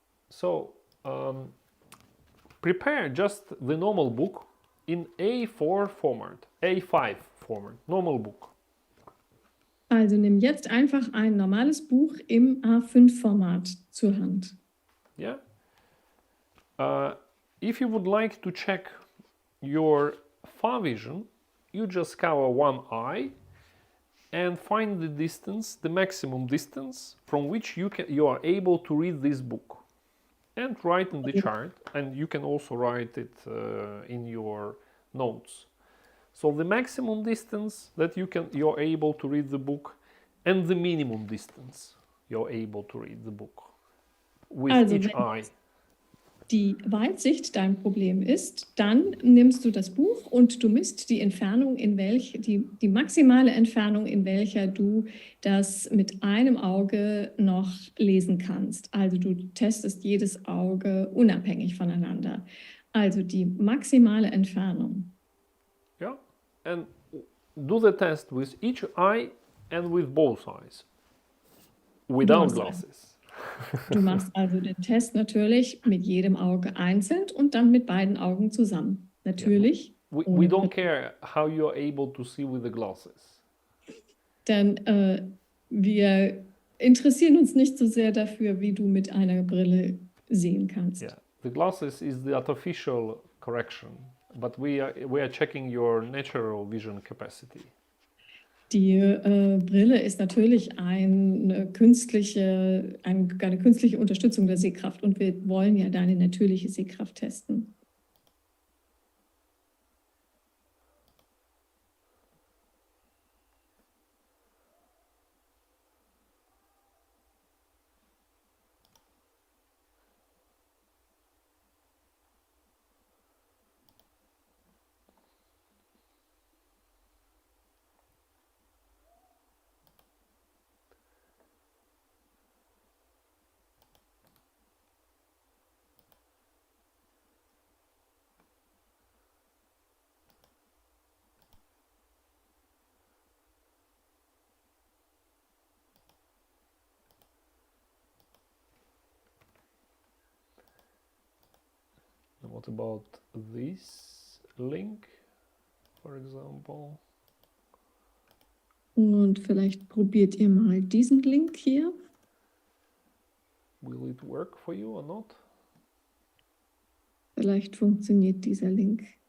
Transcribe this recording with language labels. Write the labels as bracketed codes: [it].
[en] So, prepare just the normal book in A4 format, A5 format, normal book. [de] Also nimm jetzt einfach ein normales Buch im A5-Format zur Hand. [en] Yeah. If you would like to check your far vision, you just cover one eye and find the distance, the maximum distance from which you are able to read this book, and write in the chart, and you can also write it in your notes. So the maximum distance that you're able to read the book, and the minimum distance you're able to read the book with each eye. [de] Die Weitsicht dein Problem ist, dann nimmst du das Buch und du misst die Entfernung, die maximale Entfernung, in welcher du das mit einem Auge noch lesen kannst. Also du testest jedes Auge unabhängig voneinander. Also die maximale Entfernung. [en] Yeah, and do the test with each eye and with both eyes, without glasses. [de] Du machst also den Test natürlich mit jedem Auge einzeln und dann mit beiden Augen zusammen. Natürlich. [en] Yeah. We don't care how you're able to see with the glasses. [de] Denn wir interessieren uns nicht so sehr dafür, wie du mit einer Brille sehen kannst. [en] Yeah, the glasses is the artificial correction, but we are checking your natural vision capacity. [de] Die Brille ist natürlich eine künstliche Unterstützung der Sehkraft und wir wollen ja deine natürliche Sehkraft testen. [en] What about this link, for example? [de] Und vielleicht probiert ihr mal diesen Link hier. [en] Will it work for you or not? [de] Vielleicht funktioniert dieser Link.